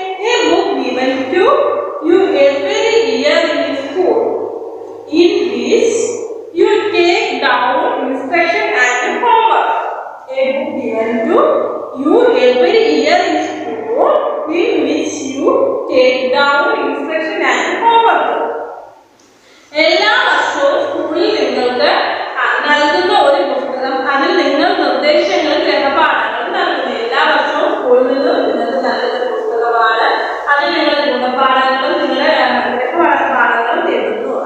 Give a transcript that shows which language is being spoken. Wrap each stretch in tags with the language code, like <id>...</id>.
<en>A book given to you every year in school. In this you take down instruction and homework. A book given to you every year in school, in which you take down instruction and homework.</en> <ml>എല്ലാ വർഷവും സ്കൂളിൽ നിങ്ങൾക്ക് നൽകുന്ന ഒരു പുസ്തകം, അതിൽ നിങ്ങൾ നിർദ്ദേശങ്ങളും ഗ്രഹപാഠങ്ങളും നൽകുന്നു. എല്ലാ വർഷവും സ്കൂളിൽ നിന്ന് നിങ്ങൾക്ക് നൽകുന്ന പുസ്തകമാണ്. അതിൽ നിങ്ങളുടെ ഗുണപാഠങ്ങളും നിങ്ങളുടെ ഗ്രഹപാഠങ്ങളും എഴുതുന്നു.</ml>